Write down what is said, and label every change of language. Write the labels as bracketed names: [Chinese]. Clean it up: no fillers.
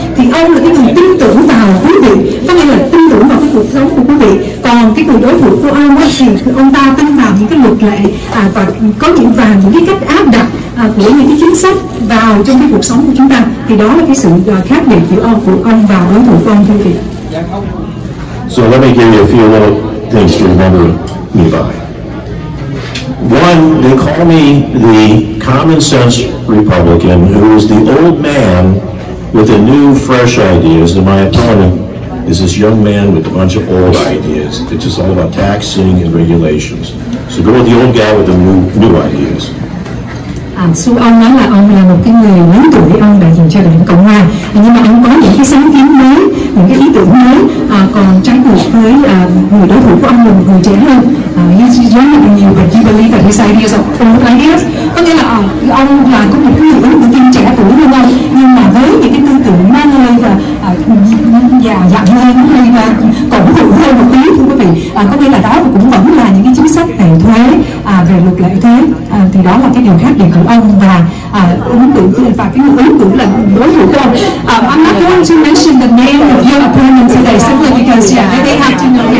[Vietnamese] Thì ông là cái người tin tưởng vào quý vị, có nghĩa là tin tưởng vào cái cuộc sống của quý vị. Còn cái người đối thủ của ông thì ông ta tin vào những cái luật lệ và có những cái cách áp đặt của những cái chính sách vào trong cái cuộc sống của chúng ta. Thì đó là cái sự khác biệt giữa ông và đối thủ của ông, thưa quý vị. [English] So let me give you a few little things to remember me by. One, they call me the common sense Republican who is the old man with the new fresh ideas, and my opponent is this young man with a bunch of old ideas. It's just all about taxing and regulations. So go with the old guy with the new ideas. [Vietnamese] Su ông nói là ông là một cái người lớn tuổi, ông đại diện cho đảng Cộng hòa, nhưng mà ông có những cái sáng kiến mới, những cái ý tưởng mới, còn trái ngược với người đối thủ của ông là một người trẻ hơn. [English] He's younger than you, but you believe that his ideas are old ideas. [Vietnamese] Có nghĩa là ông là có một cái người ứng cử viên trẻ tuổi hơn ông, nhưng mà với những cái tư tưởng mang hơi già dặn hơn, hơi cổ hủ hơn một tí, thưa quý vị. Có nghĩa là đó cũng vẫn là những cái chính sách về thuế, về luật lệ thuế, thì đó là cái điều khác biệt của ông và ứng cử và cái người ứng cử là đối thủ của ông. [English] I'm not going to mention the name of your opponent today simply because they have to know.